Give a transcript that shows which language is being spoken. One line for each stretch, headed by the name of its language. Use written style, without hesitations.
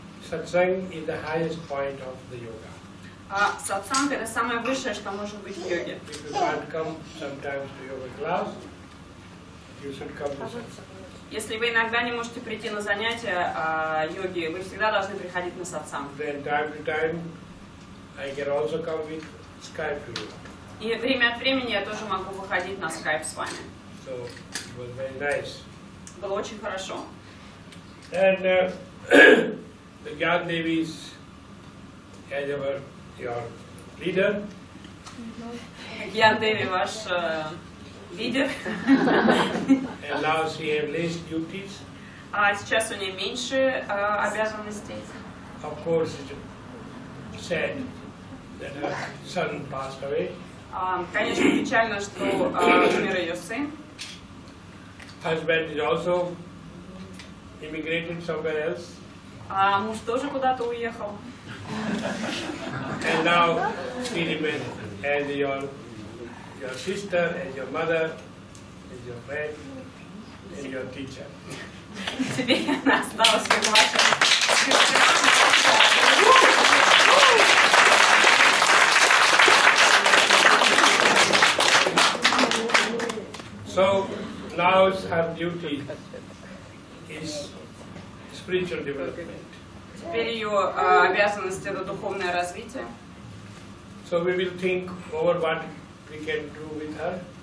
Russian: Сатсанг — это самый высший точка йоги. Сатсанг — это самое высшее, что может быть в йоге.
English: You can come sometimes to yoga class. You should come to satsang.
Russian: Если вы иногда не можете прийти на занятия йоги, вы всегда должны приходить на сатсанг.
English: Then time to time, I can also come with Skype to you.
Russian: И время от времени я тоже могу выходить на Skype с вами.
English: So it was very nice.
Russian: Было очень хорошо.
English: And the God Devi is as ever your leader.
Russian: Gyan Devi, ваш лидер.
English: And now she has less duties.
Russian: А сейчас у нее меньше обязанностей.
English: Of course, it's sad that her son passed away.
Russian: Конечно, печально, что умер ее сын.
English: Husband is also immigrated somewhere else.
Russian: А муж тоже куда-то уехал.
English: And now she remains as your sister, as your mother, as your friend, as your teacher.
Russian: Тебе она осталась как ваша сестра.
English: So now her duty is spiritual development.
Russian: Теперь ее обязанность это духовное развитие.
English: So we will think over what we can do with her.